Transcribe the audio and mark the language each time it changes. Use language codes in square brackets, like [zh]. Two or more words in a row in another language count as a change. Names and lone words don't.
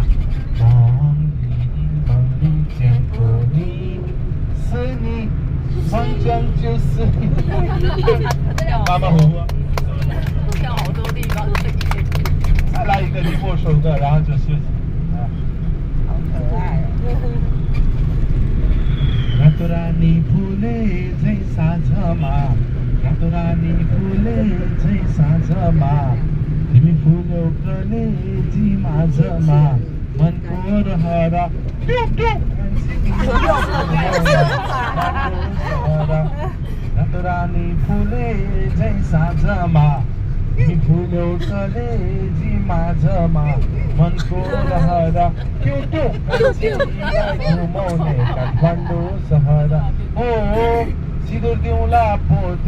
[zh] 梦里见过你，是你，长江就是你。马马虎虎。跳好多地方可以。再来一个你握手的，然后就休息。好可爱哦。 [ne] रातोरानी फुले झै साँझमा रातोरानी फुले झै साँझमा तिमी फुल्यौ कलेजी माझमा मनको रहर रातोरानी फुले झै साँझमा तिमी फुल्यौ कलेजी माझमा मनको रहर घुमाउने काठमाडौँ सहर हो सिँदुर दिउँला पोते